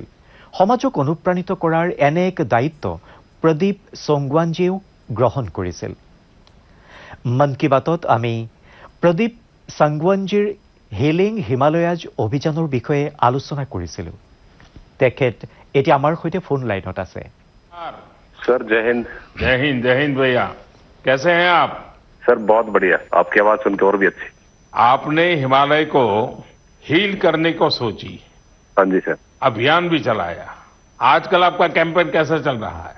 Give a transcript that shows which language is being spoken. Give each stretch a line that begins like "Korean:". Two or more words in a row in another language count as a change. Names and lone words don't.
Assamese: সমাজক অনুপ্ৰাণিত কৰাৰ এনে এক দায়িত্ব প্ৰদীপ সোংৱানজীয়েও গ্ৰহণ কৰিছিল। মন কী বাতত আমি প্ৰদীপ সোংৱানজীৰ হিলিং হিমালয়াজ অভিযানৰ বিষয়ে আলোচনা কৰিছিলোঁ। তেখেত এতিয়া আমাৰ সৈতে ফোন লাইনত আছে।
Hindi: सर जय हिंद। जय हिंद भैया। कैसे हैं आप? सर बहुत बढ़िया, आपकी आवाज सुन के और भी अच्छी। आपने हिमालय को हील करने को सोची, हाँ जी सर। अभियान भी चलाया। आजकल आपका कैंपेन कैसा चल रहा है?